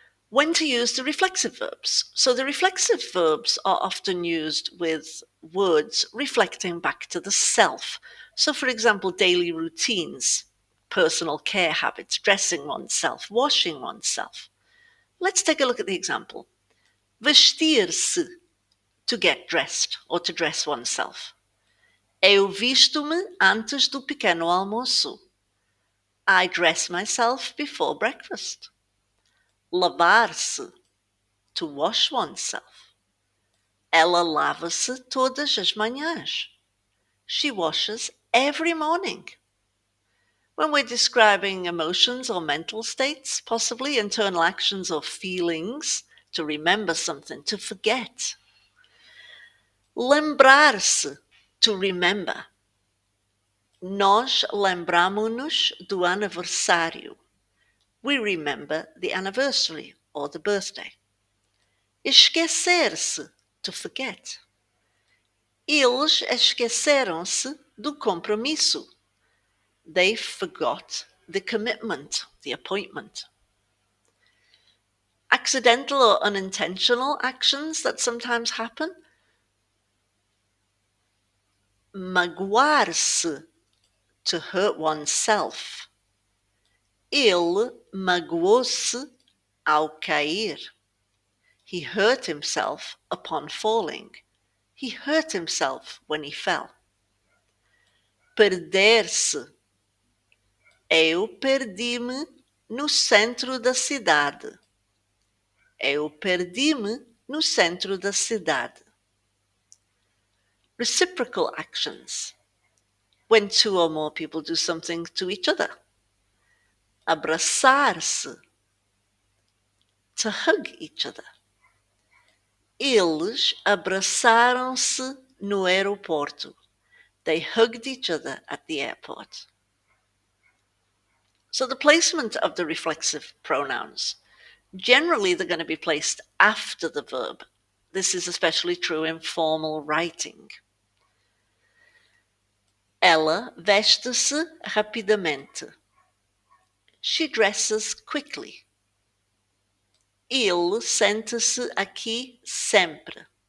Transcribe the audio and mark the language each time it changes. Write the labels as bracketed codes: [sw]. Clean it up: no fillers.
[en] When to use the reflexive verbs. So the reflexive verbs are often used with words reflecting back to the self. So for example, daily routines, personal care habits, dressing oneself, washing oneself. Let's take a look at the example. Vestir-se, to get dressed or to dress oneself. [pt] Eu visto-me antes do pequeno almoço. [en] I dress myself before breakfast. Lavar-se, to wash oneself. [pt] Ela lava-se todas as manhãs. [en] She washes every morning. When we're describing emotions or mental states, possibly internal actions or feelings, to remember something, to forget. Lembrar-se, to remember. [pt] Nós lembramo-nos do aniversário. [en] We remember the anniversary or the birthday. Esquecer-se, to forget. [pt] Eles esqueceram-se do compromisso. [en] They forgot the commitment, the appointment. Accidental or unintentional actions that sometimes happen. Magoar-se, to hurt oneself. [pt] Ele magoou-se ao cair. [en] He hurt himself upon falling. He hurt himself when he fell. [pt] Perder-se. Eu perdi-me no centro da cidade. Eu perdi-me no centro da cidade. [en] Reciprocal actions. When two or more people do something to each other. Abraçar-se. To hug each other. [pt] Eles abraçaram-se no aeroporto. [en] They hugged each other at the airport. So the placement of the reflexive pronouns. Generally, they're going to be placed after the verb. This is especially true in formal writing. [pt] Ela veste-se rapidamente. [en] She dresses quickly. [pt] Ele senta-se aqui sempre.